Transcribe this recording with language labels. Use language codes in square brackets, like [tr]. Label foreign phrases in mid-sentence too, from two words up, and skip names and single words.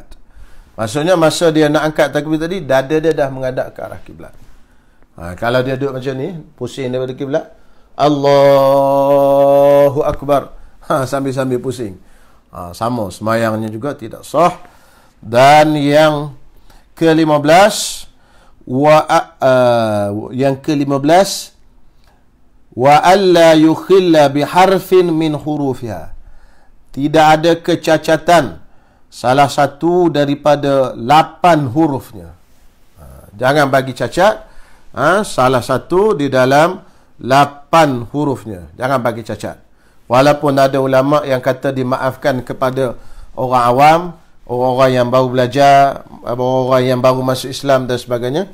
[ms] Maksudnya masa dia nak angkat takbir tadi, dada dia dah menghadap ke arah kiblat. Kalau dia duduk macam ni, pusing daripada kiblat, [ar] الله أكبر, [ms] sambil-sambil pusing, sama semayangnya juga tidak sah. Dan yang ke-15, [ar] وأن لا يخل بحرف من حروفها. [ms] Tidak ada kecacatan salah satu daripada 8 hurufnya. Jangan bagi cacat salah satu di dalam 8 hurufnya. Jangan bagi cacat. Walaupun ada ulama yang kata dimaafkan kepada orang awam, orang-orang yang baru belajar, orang-orang yang baru masuk Islam dan sebagainya.